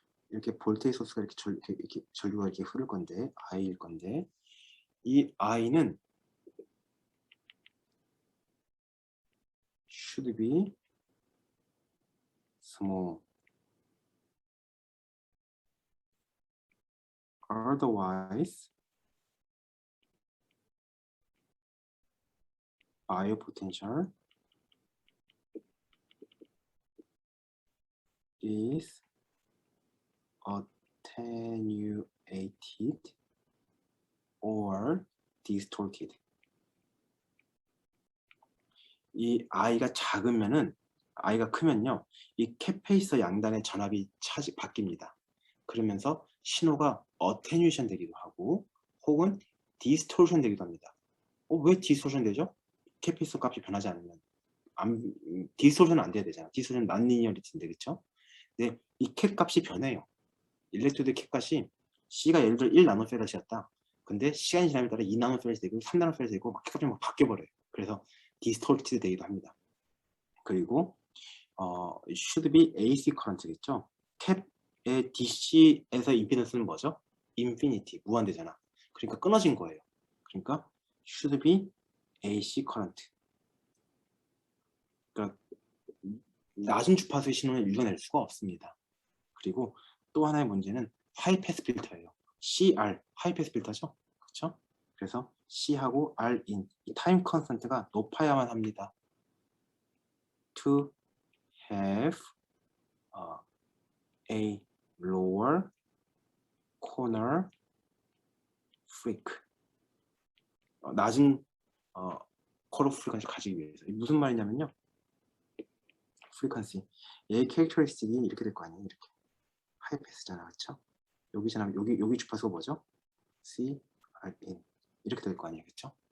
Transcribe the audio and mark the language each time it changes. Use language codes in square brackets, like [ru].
[ko] 이렇게 볼테이지 소스가 이렇게 전류가 이렇게 흐를 건데 I일 건데 이 I는 [en] should be small. Otherwise, bio potential is attenuated or distorted. [ko] 이 I가 작으면은 I가 크면요, 이 캐페이서 양단의 전압이 바뀝니다. 그러면서 신호가 어테뉴에이션 되기도 하고 혹은 디스토션 되기도 합니다. 왜 디스토션 되죠? 캐페이서 값이 변하지 않으면 디스토션은 안 돼야 되잖아. 디스토션 난리니어리티인데, 그쵸? 근데 이 캡 값이 변해요. 일렉트로드 캡 값이 C가 예를 들어 1나노페라시였다. 근데 시간이 지남에 따라 2나노페라시 되고 3나노페라시 되고 막 캡 값이 막 바뀌어버려요. 그래서 디스톨티드 되기도 합니다. 그리고 [en] should be AC current겠죠? [ko] 캡의 DC에서 임피던스는 뭐죠? 인피니티, 무한대잖아. 그러니까 끊어진 거예요. 그러니까 [en] should be AC current. [ko] 그러니까 낮은 주파수의 신호는 읽어낼 수가 없습니다. 그리고 또 하나의 문제는 하이패스 필터예요. CR, 하이패스 필터죠? 그렇죠? 그래서 C하고 R인 이 타임 컨스턴트가 높아야만 합니다. [en] To have a lower corner freq. [ko] 낮은 코너 프리퀀시를 가지기 위해서. 무슨 말이냐면요. 프리퀀시. 얘의 캐릭터리스틱이 이렇게 될 거 아니에요. 이렇게. 하이패스잖아. 그렇죠? 여기잖아. 여기 주파수가 뭐죠? C, R, in. 이렇게 될 거 아니에요. 그렇죠?